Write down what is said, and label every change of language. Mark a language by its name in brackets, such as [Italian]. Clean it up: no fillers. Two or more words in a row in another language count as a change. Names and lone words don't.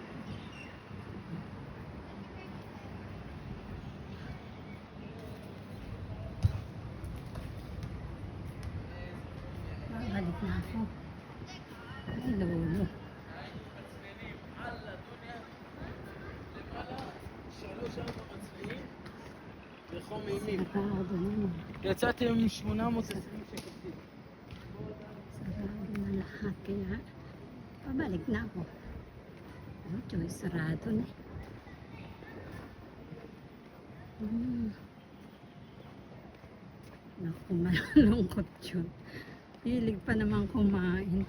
[Filipino] Babalik na ako. Ay, Lolo. Sarado na. [Hebrew] יצאתי עם 820 שקל. [Filipino] Sarado na lahat. Kaya, pabalik na ako. Ito, sarado na. Naku, malulungkot yun. Hilig pa naman kumain.